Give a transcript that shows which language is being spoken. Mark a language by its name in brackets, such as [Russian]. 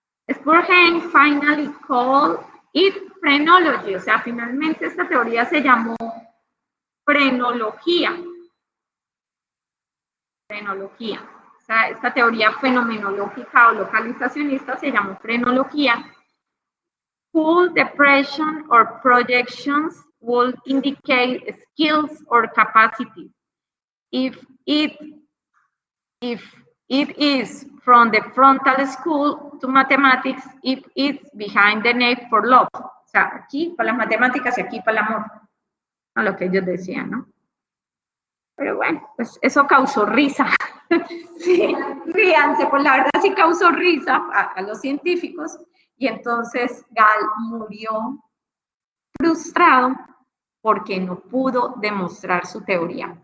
[English] Spurgeon finally called it phrenology, [Spanish] o sea, finalmente esta teoría se llamó frenología. O sea, esta teoría fenomenológica o localizacionista se llamó frenología. [English] Full depression or projections will indicate skills or capacity. If it is from the frontal school to mathematics, if it's behind the neck for love. [Spanish] O sea, aquí para las matemáticas y aquí para el amor. A lo que ellos decían, ¿no? Pero bueno, pues eso causó risa. Sí, ríanse, pues la verdad sí causó risa a los científicos. Y entonces Gall murió frustrado porque no pudo demostrar su teoría.